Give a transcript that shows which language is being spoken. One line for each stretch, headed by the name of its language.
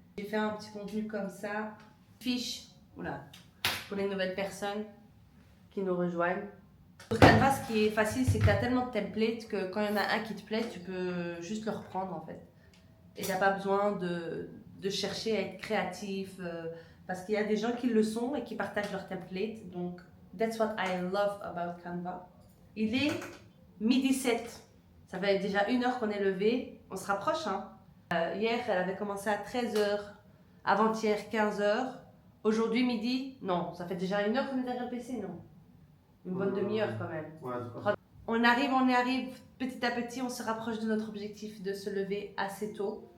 French: J'ai fait un petit contenu comme ça, fiche, voilà, pour les nouvelles personnes qui nous rejoignent. Sur Canva, ce qui est facile, c'est que tu as tellement de templates que quand il y en a un qui te plaît, tu peux juste le reprendre en fait. Et tu n'as pas besoin de chercher à être créatif, parce qu'il y a des gens qui le sont et qui partagent leur template. Donc,
English: that's what I love about Canva.
French: Il est midi 7. Ça fait déjà 1 heure qu'on est levé. On se rapproche, hein. Hier, elle avait commencé à 13 h. Avant-hier, 15 h. Aujourd'hui, midi. Non, ça fait déjà 1 heure qu'on est derrière le PC, non? Une bonne demi-heure quand même. Ouais, On y arrive petit à petit. On se rapproche de notre objectif de se lever assez tôt.